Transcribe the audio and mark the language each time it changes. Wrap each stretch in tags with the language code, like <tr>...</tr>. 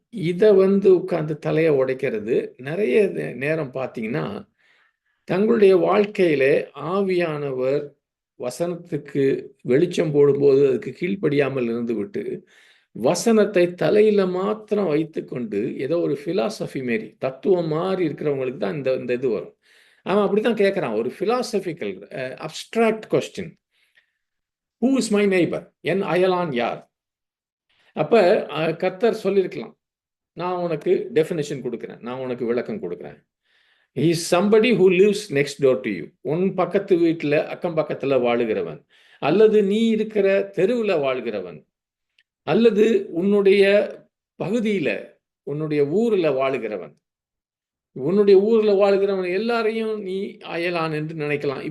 <ta>இதை வந்து உட்கார்ந்து தலையை உடைக்கிறது நிறைய நேரம் பார்த்தீங்கன்னா தங்களுடைய வாழ்க்கையில ஆவியானவர் வசனத்துக்கு வெளிச்சம் போடும்போது அதுக்கு கீழ்ப்படியாமல் இருந்து விட்டு வசனத்தை தலையில மாத்திரம் வைத்துக்கொண்டு ஏதோ ஒரு பிலாசபி மாரி தத்துவம் மாதிரி இருக்கிறவங்களுக்கு தான் இந்த இது வரும். அவன் அப்படித்தான் கேட்கறான், ஒரு</ta> <en>philosophical abstract question, who is my neighbour,</en> <ta>என் அயலான் யார்? அப்ப கர்த்தர் சொல்லியிருக்கலாம், நான் உனக்கு டெஃபினேஷன் கொடுக்குறேன், நான் உனக்கு விளக்கம் கொடுக்குறேன்.</ta> <en>He is somebody who lives next door to you.</en> <ta>உன் பக்கத்து வீட்டுல அக்கம் பக்கத்துல வாழுகிறவன், அல்லது நீ இருக்கிற தெருவுல வாழ்கிறவன், அல்லது உன்னுடைய பகுதியில உன்னுடைய ஊர்ல வாழுகிறவன். உன்னுடைய ஊர்ல வாழ்கிறவன் எல்லாரையும் நீ அயலான் என்று நினைக்கலாம்.</ta>